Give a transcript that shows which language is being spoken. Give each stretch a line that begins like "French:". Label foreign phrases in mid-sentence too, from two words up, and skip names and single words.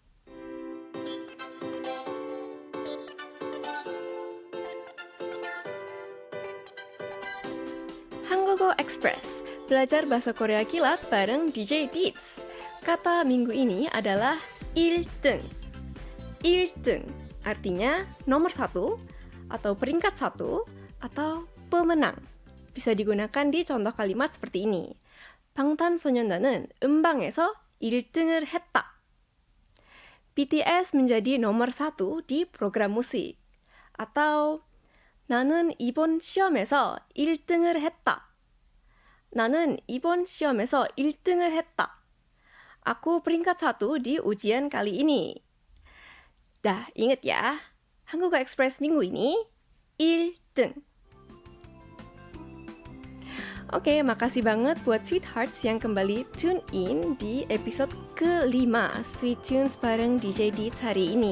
Indonesian: Hangogo Express, belajar bahasa Korea kilat bareng DJ Deeds. Kata minggu ini adalah 1등. 1등 artinya nomor 1 atau peringkat 1 atau pemenang. Bisa digunakan di contoh kalimat seperti ini.
Korean: 방탄소년단은 음방에서 1등을 했다.
Indonesian: BTS menjadi nomor 1 di program musik.
Korean: atau 나는 이번 시험에서 1등을 했다. 나는 이번 시험에서 1등을 했다.
Indonesian: Aku peringkat 1 di ujian kali ini. Dah, inget ya. Hangogo Express minggu ini 1등. Oke, makasih banget buat Sweethearts yang kembali
English: tune in
Indonesian: di episode ke-5 Sweet Tunes bareng DJ Deeds hari ini.